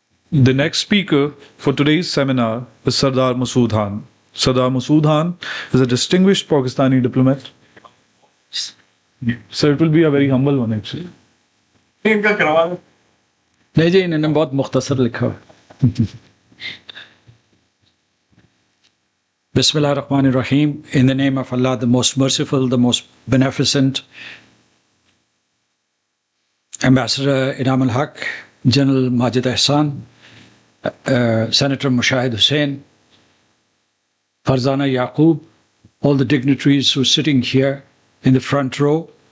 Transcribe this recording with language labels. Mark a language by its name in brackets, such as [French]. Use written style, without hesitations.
[English] The next speaker for today's seminar is Sardar Masood Khan. Sardar Masood Khan is a distinguished Pakistani diplomat. So it will be a very humble one actually. [Hindi] नहीं जी इन्होंने बहुत मुख्तसर लिखा है Bismillahirrahmanirrahim. [English] In the name of Allah, the most merciful, the most beneficent. Ambassador Inam al-Haq, General Majid Ahsan, Senator Mushahid Hussain, Farzana Yaqub, all the dignitaries who are sitting here in the front row.